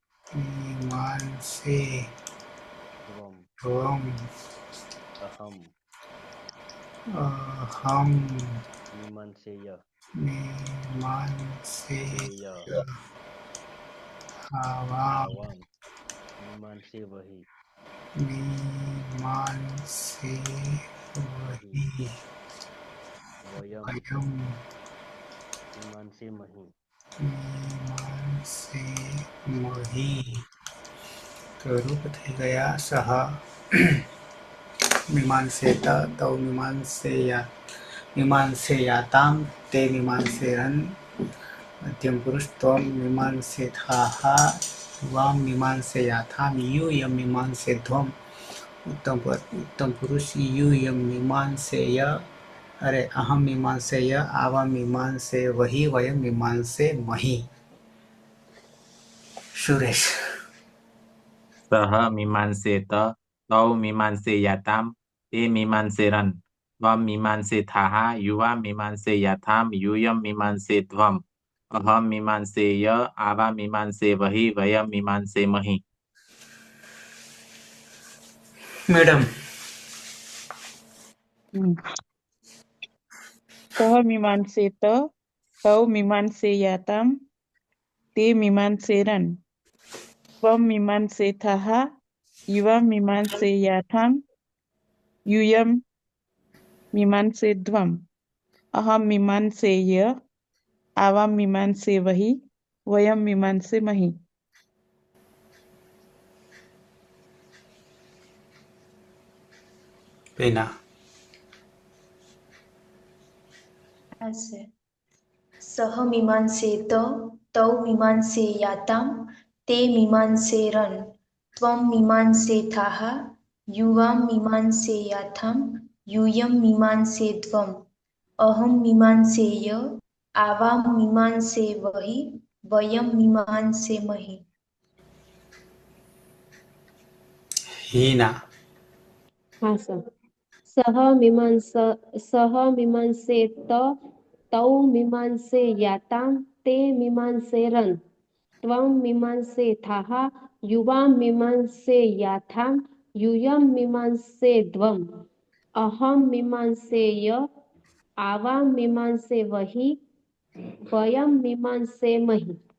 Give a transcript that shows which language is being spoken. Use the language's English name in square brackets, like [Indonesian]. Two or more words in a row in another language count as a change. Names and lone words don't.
[Sanskrit] મીમાંસેદ્વમ અહમ અહમ મીમાંસેય મીમાંસેય યેય આવામ આવામ मीमांसे वही मीमांसे वही वही वयम वयम मीमांसे मही मीमांसे मही। [Gujarati] તો રૂપ થઈ ગયા સહ [Sanskrit] मीमांसेत तौ मीमांसेयातां ते मीमांसेरन् मध्यम पुरुष त्वं मीमांसेथाः वां मीमांसेयाथां यूयं मीमांसेध्वम् उत्तम पुरुष यूयं मीमांसेय अरे अहम मीमांसेय आवा मीमांसे वही वयम मीमांसे मही। सुरेश सः मीमांसेत तौ मीमांसेयातां ते मीमांसेरन् त्वं मीमांसेथाः युवा मीमांसेयाथां यूयं मीमांसेध्वम् अहं मीमांसेय आवा मीमांसे वही वयं मीमांसेमहि। मैडम सः मीमांसेत तौ मीमांसेयातां ते मीमांसेरन् त्वं मीमांसेथाः युवा मीमांसेयाथां यूयं मीमांसेध्वम् अहं मीमांसेय आवां मीमांसे वही वयं मीमांसेमहि। पीना હશે सह मीमांसेत तौ मीमांसेयाताम् ते मीमांसेरन् त्वं मीमांसेथाः युवां मीमांसेयाथाम् यूयं मीमांसेध्वम् अहं मीमांसेय आवां मीमांसे वहि वयं मीमांसेमहि। हीना [Hindi] हाँ सर। [Sanskrit] सह मीमांसेत तौ मीमांसेयातां ते मीमांसेरन् त्वं मीमांसेथाः युवां मीमांसेयाथां यूयं मीमांसेध्वम् अहं मीमांसेय आवां मीमांसे वहि वयं मीमांसेमहि।